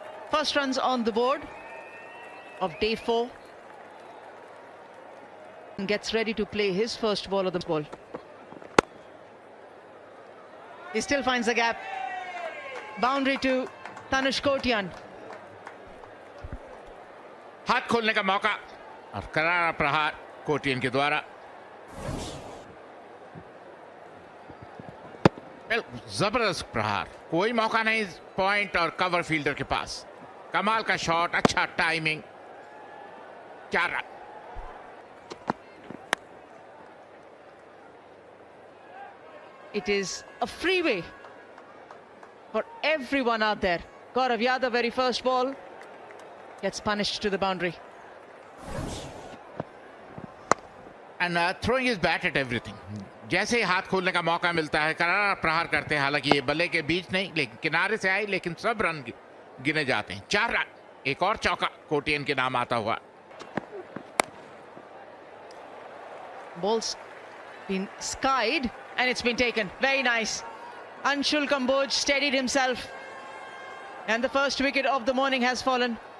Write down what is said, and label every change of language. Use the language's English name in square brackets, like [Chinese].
[English] First runs on the board of day 4. And gets ready to play his first ball of the ball. He still finds the gap. Boundary to Tanush Kotian. [Hindi] हाथ खोलने का मौका और करारा प्रहार कोटियन के द्वारा। जबरदस्त प्रहार, कोई मौका नहीं पॉइंट और कवर फील्डर के पास। कमाल का शॉट, अच्छा timing, 4 run. [English] It is a freeway for everyone out there. Gaurav Yadav, very first ball, gets punished to the boundary. And throwing his bat at everything. [Hindi] जैसे ही हाथ खोलने का मौका मिलता है करारा प्रहार करते हैं। हालांकि ये बल्ले के बीच नहीं, लेकिन किनारे से आई, लेकिन सब रन गिने जाते हैं। 4 रन, एक और चौका कोटियन के नाम आता हुआ। [English] Ball's been skied and it's been taken. Very nice. Anshul Kamboj steadied himself, and the first wicket of the morning has fallen.